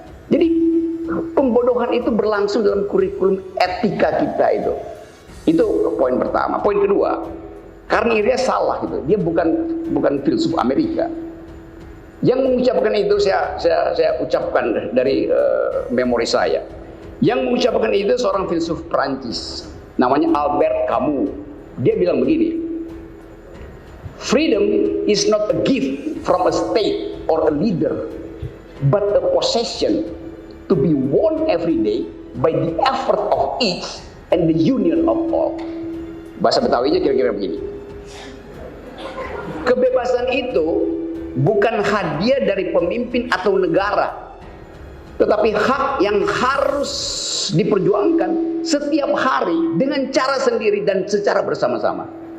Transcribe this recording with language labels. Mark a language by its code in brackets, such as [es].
[id] Jadi pembodohan itu berlangsung dalam kurikulum etika kita itu. Itu poin pertama. Poin kedua, Carnegie salah gitu. Dia bukan filsuf Amerika. Yang mengucapkan itu saya ucapkan dari memori saya. Yang mengucapkan itu seorang filsuf Prancis, namanya Albert Camus. Dia bilang begini, [en] freedom is not a gift from a state or a leader, but a possession to be won every day by the effort of each and the union of all. [id] Bahasa Betawinya kira-kira begini. Kebebasan itu bukan hadiah dari pemimpin atau negara, tetapi hak yang harus diperjuangkan setiap hari dengan cara sendiri dan secara bersama-sama.